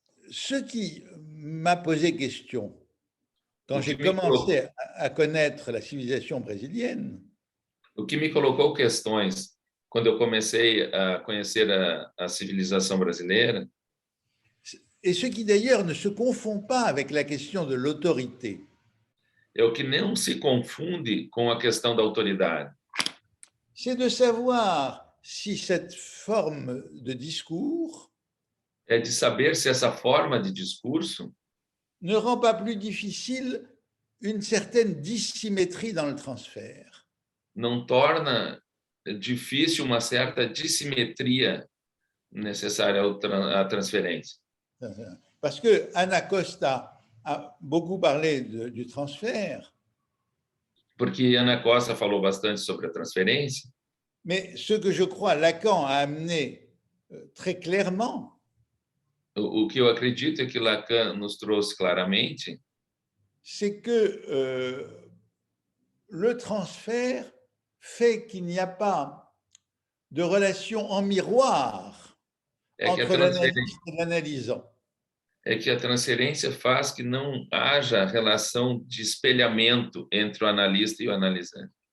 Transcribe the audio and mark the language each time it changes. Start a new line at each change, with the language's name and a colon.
French: Ce qui m'a posé question quand j'ai commencé à connaître la civilisation brésilienne.
Portuguese: O que me colocou questões quando eu comecei a conhecer a civilização brasileira.
French: Et ce qui d'ailleurs ne se confond pas avec la question de l'autorité.
Portuguese: É o que não se confunde com a questão da autoridade.
French: C'est de savoir si cette forme de discours
Portuguese: é de saber se essa forma de discurso
French: ne rend pas plus difficile une certaine dissymétrie dans le transfert.
Portuguese: Não torna difícil uma certa dissimetria necessária à transferência.
French: Parce que Ana Costa a beaucoup parlé du transfert,
Portuguese: Porque Ana Costa falou bastante sobre a transferência,
French: mais ce que je crois Lacan a amené très clairement,
Portuguese: o que eu acredito é que Lacan nos trouxe claramente
French: c'est que le transfert fait qu'il n'y a pas de relation en miroir entre l'analyste et l'analysant.
Portuguese: É que a transferência faz que não haja relação de espelhamento entre o analista e o analisante.